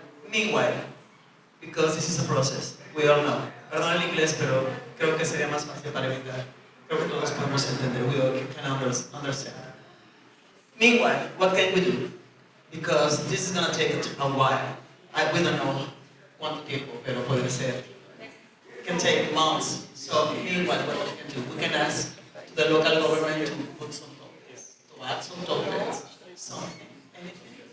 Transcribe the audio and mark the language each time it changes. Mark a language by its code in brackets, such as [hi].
[en] Meanwhile, because this is a process, we all know. [es] Perdón el inglés, pero creo que sería más fácil para evitar. Creo que todos podemos entender. [en] We all can understand. Meanwhile, what can we do? Because this is going to take a while. We don't know [es] cuánto tiempo, pero puede ser. [en] It can take months. So meanwhile, what we can do? We can ask the local government to put some tokens, to add some tokens, something, anything.